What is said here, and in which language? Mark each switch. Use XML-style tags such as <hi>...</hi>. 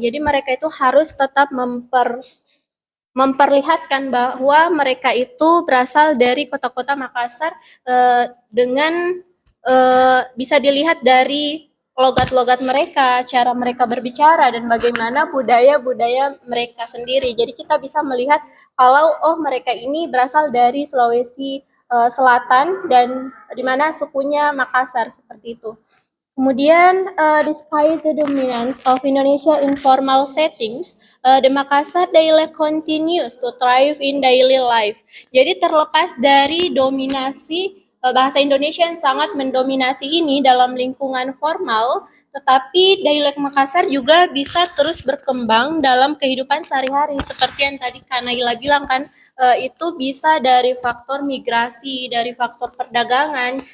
<id>Jadi mereka itu harus tetap memperlihatkan bahwa mereka itu berasal dari kota-kota Makassar dengan bisa dilihat dari logat-logat mereka, cara mereka berbicara, dan bagaimana budaya-budaya mereka sendiri. Jadi kita bisa melihat kalau mereka ini berasal dari Sulawesi Selatan dan di mana sukunya Makassar seperti itu.</id> <en>Kemudian, despite the dominance of Indonesia in formal settings, the Makassar dialect continues to thrive in daily life.</en> <id>Jadi terlepas dari dominasi bahasa Indonesia yang sangat mendominasi ini dalam lingkungan formal, tetapi dialek Makassar juga bisa terus berkembang dalam kehidupan sehari-hari. Seperti yang tadi Kak Naila bilang kan, itu bisa dari faktor migrasi, dari faktor perdagangan.</id>